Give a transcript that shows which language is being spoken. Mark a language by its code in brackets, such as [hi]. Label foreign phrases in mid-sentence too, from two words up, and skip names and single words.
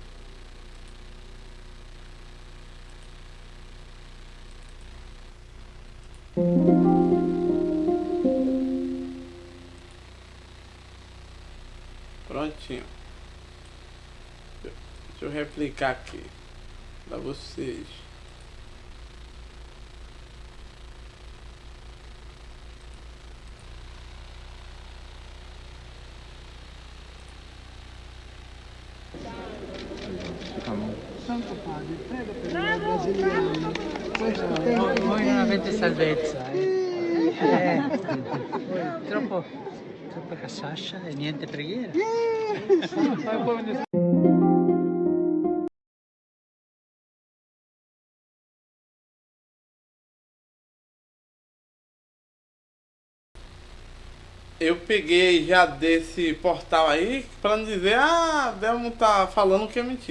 [pt] Prontinho. Deixa eu replicar aqui para vocês. [it] Santo Padre, prega per noi brasiliani. Voi non avete salvezza, Voi troppa casaccia e niente preghiera. [pt] Eu peguei já desse portal aí pra não dizer, Delmo tá falando que é mentira.